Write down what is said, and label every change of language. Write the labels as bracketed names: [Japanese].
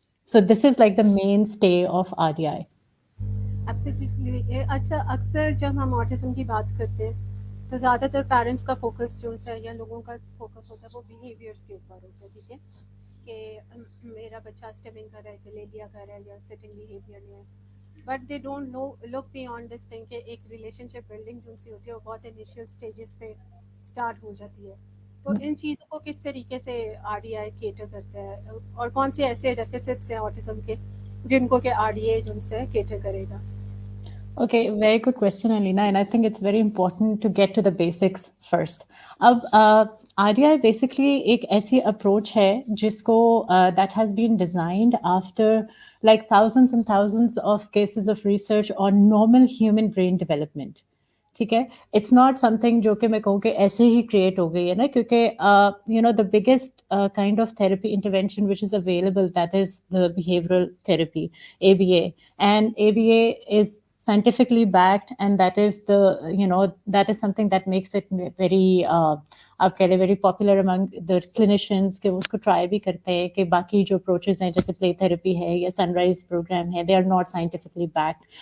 [English] So this is like the mainstay of RDI. Absolutely. [Hindi] अच्छा, अक्सर जब हम ऑटिज़म की बात करते हैं तो ज़्यादातर पेरेंट्स का फोकस जो है या लोगों का फोकस होता है वो बिहेवियर्स के ऊपर होता है, ठीक है, कि मेरा बच्चा स्टिमिंग कर रहा है, गलेलिया कर रहा है या सिटिंग बिहेवियर में है। [English] but they don't know look beyond this thing [Hindi] कि एक रिलेशनशिप बिल्डिंग जो सी होती है वो बहुत इनिशियल स्टेजेस पे स्टार्ट हो जाती है। तो इन चीज़ों को किस तरीके से आरडीआई केटर करता है, और कौन से ऐसे डेफिसिट्स हैं ऑटिज़म के जिनको कि आरडीआई जो उनसे केटर करेगा? [English] Okay, very good question, Alina. And I think it's very important to get to the basics first. [Hindi] अब RDI basically एक ऐसी approach है जिसको [English] that has been designed after like thousands and thousands of cases of research on normal human brain development. [Hindi] ठीक है, [English] it's not something [Hindi] जो कि मैं कहूँ कि ऐसे ही क्रिएट हो गई है ना, क्योंकि [English] The biggest kind of therapy intervention which is available, that is the behavioural therapy, ABA. And ABA is scientifically backed, and that is that is something that makes it very [Hindi] आप कह रहे [English] very popular among the clinicians, [Hindi] के उसको try भी करते हैं कि बाकी जो अप्रोचेस हैं जैसे प्ले थेरेपी है या सनराइज प्रोग्राम है, [English] They are not scientifically backed.